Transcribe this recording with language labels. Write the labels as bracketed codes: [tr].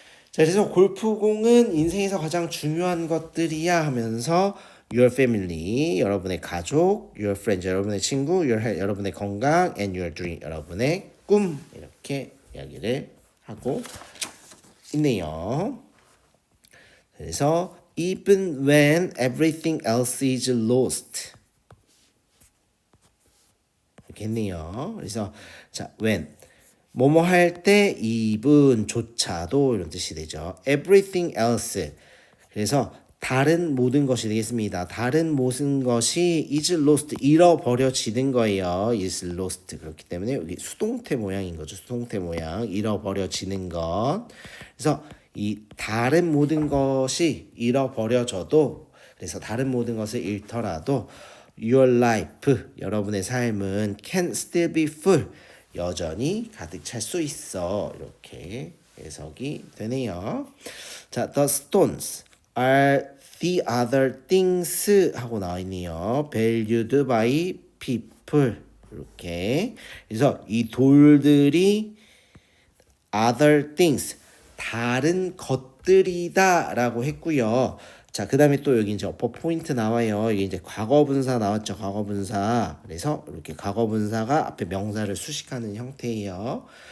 [ko] 자, 그래서 골프공은 인생에서 가장 중요한 것들이야 하면서 [en] your family, [ko] 여러분의 가족, [en] your friends, [ko] 여러분의 친구, [en] your health, [ko] 여러분의 건강, [en] and your dream, [ko] 여러분의 꿈 이렇게 이야기를 하고 있네요. 그래서 [en] even when everything else is lost [ko] 이렇게 했네요. 그래서 자, when 뭐뭐 할 때 even조차도 이런 뜻이 되죠. everything else 그래서 다른 모든 것이 되겠습니다. 다른 모든 것이 [en] is lost [ko] 잃어버려지는 거예요. [en] is lost [ko] 그렇기 때문에 여기 수동태 모양인 거죠. 수동태 모양 잃어버려지는 것. 그래서 이 다른 모든 것이 잃어버려져도 그래서 다른 모든 것을 잃더라도 [en] your life [ko] 여러분의 삶은 [en] can still be full [ko] 여전히 가득 찰 수 있어 이렇게 해석이 되네요. [en] 자, the stones are the other things [ko] 하고 나와 있네요. [en] valued by people [ko] 이렇게. 그래서 이 돌들이 [en] other things [ko] 다른 것들이다라고 했고요. 자, 그 다음에 또 여기 이제 어퍼 포인트 나와요. 이게 이제 과거분사 나왔죠. 과거분사. 그래서 이렇게 과거분사가 앞에 명사를 수식하는 형태예요.